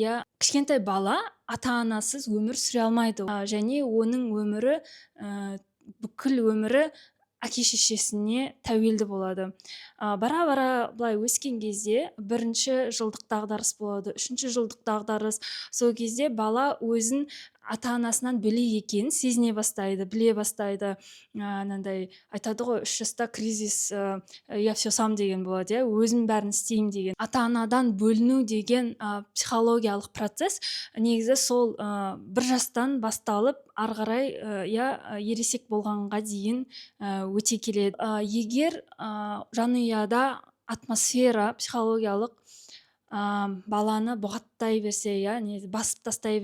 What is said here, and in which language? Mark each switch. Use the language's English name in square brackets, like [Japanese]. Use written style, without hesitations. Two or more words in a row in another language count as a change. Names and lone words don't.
[Kazakh] Кішкентай бала ата-анасыз өмір сүре алмайды, және оның өмірі бүкіл өмірі әке-шешесіне тәуелді болады. Бара-бара былай өскен кезде бірінші жылдық дағдарыс болады, үшінші жылдық дағдарыс. Сол кезде бала өзін ата-анасынан бөлек екенін сезіне бастайды, біле бастайды. Анандай айтады ғой, 3 жаста кризис, [Russian] я все сам [Kazakh] деген болады, өзім бәрін істеймін деген. Ата-анадан бөліну деген психологиялық процесс негізі сол 1 жастан басталып, ары қарай ересек болғанға дейін өте келеді. Егер жанұяда атмосфера психологиялық баланы бұғаттай берсе, басып тастай